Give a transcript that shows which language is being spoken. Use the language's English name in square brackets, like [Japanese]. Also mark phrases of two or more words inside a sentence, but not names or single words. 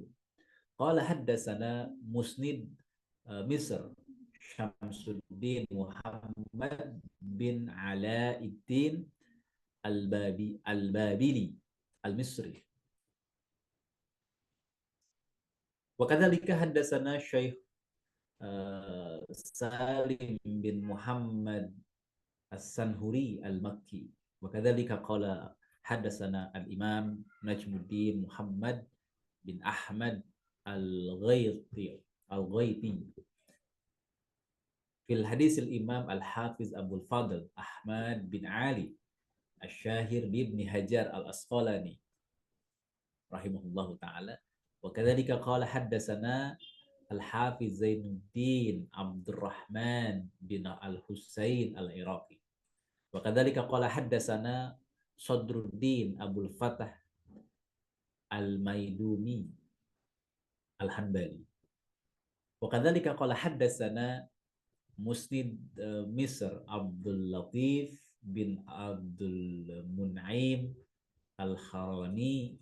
[Arabic] قال حدثنا مسند مصر شمس الدين محمد بن علاء الدين البابلي المصري. وكذلك حدثنا الشيخ سالم بن محمد السنهوري المكي. وكذلك قال حدثنا الإمام نجم الدين محمد بن أحمد الغيطي في الحديث الإمام الحافظ عبد الفضل أحمد بن علي الشهير بن حجر العسقلاني رحمه الله تعالى. وكذلك قال حدثنا الحافظ زين الدين عبد الرحمن بن الحسين العراقي. وكذلك قال حدثنا صدر الدين عبد الفتاح الميدومي الحنبلي. وكذلك قال حدثنا مسند مصر عبد اللطيف بن عبد المنعم الحراني.